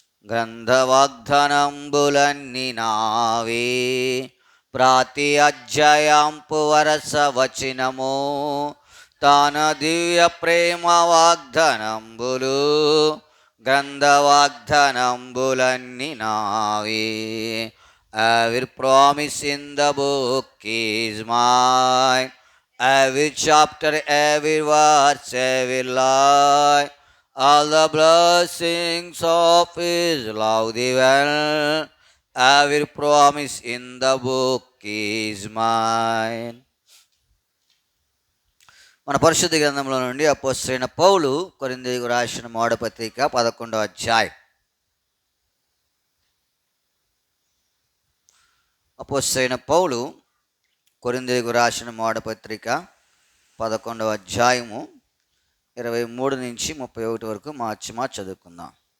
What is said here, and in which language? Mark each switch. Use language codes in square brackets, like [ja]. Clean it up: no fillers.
[te] గ్రంథవాగ్దానంబులన్నీ నావే, ప్రాతి అధ్యాయంపు వరస వచనము, తాన దివ్య ప్రేమ వాగ్దానంబులు, గ్రంథవాగ్దానంబులన్నీ నావే. [en] Every promise in the book is mine. Every chapter, every verse, every line, all the blessings of His love divine. Every promise in the book is mine. [te] మన పరిశుద్ధ గ్రంథంలో నుండి అపోస్తలుడైన పౌలు కొరింథీయులకు రాసిన మొదటి పత్రిక 11వ అధ్యాయం. అపోస్తలుడైన పౌలు కొరింథీయులకు రాసిన మొదటి పత్రిక 11వ అధ్యాయము 23 నుంచి 31 వరకు మార్చి చదువుకుందాం.